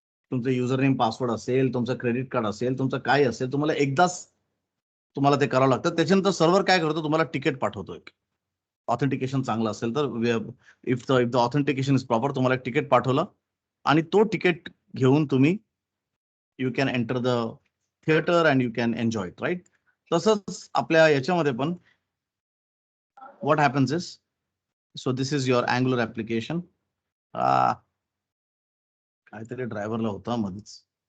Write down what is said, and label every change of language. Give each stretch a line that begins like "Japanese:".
Marathi: तुमचं user name password असेल, तुमचं क्रेडिट कार्ड असेल, तुमचं काय असेल, तुम्हाला एकदाच तुम्हाला ते करावं लागतं. त्याच्यानंतर सर्व्हर काय करतो, तुम्हाला तिकीट पाठवतोय. ऑथेंटिकेशन चांगलं असेल तर
English: if the authentication is proper,
Marathi: तुम्हाला एक तिकीट पाठवलं आणि तो तिकीट घेऊन तुम्ही
English: you can enter the theatre and you can enjoy it,
Marathi: right? तसंच आपल्या याच्यामध्ये पण
English: what happens is, so this is your Angular application.
Marathi: काहीतरी ड्रायव्हरला होता मध्येच.